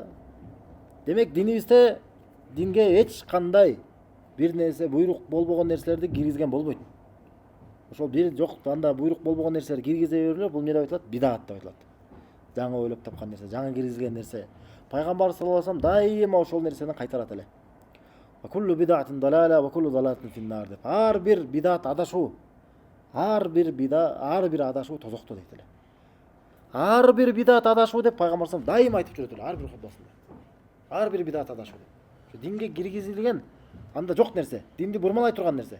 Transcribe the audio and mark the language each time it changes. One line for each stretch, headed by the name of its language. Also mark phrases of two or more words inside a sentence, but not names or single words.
Kyrgyz: Демек динибизде динге эч кандай бир нерсе буйрук болбогон нерселерди киргизген болбойт. Ошол бир жок анда буйрук болбогон нерселерди киргизе берилер, бул эмне деп айтылат? Бидат деп айтылат. Жаңы ойлоп тапкан нерсе, жаңы киргизген нерсе. Пайгамбар
Arabic: صلى الله عليه وسلم
Kyrgyz: дайыма ошол нерсени кайтарат эле.
Arabic: كل بدعة ضلالة وكل ضلالة في النار
Kyrgyz: деп. Ар бир бидат адашуу. Ар бир адашуу тозокто дейт эле. Ар бир бидат адашуу деп пайгамбар
Arabic: صلى الله عليه وسلم
Kyrgyz: дайыма айтып жүрөт эле ар бир хутбасында. Ар бир бидат адашуу деп. Динге киргизилген анда жок нерсе, динди бурмалай турган нерсе.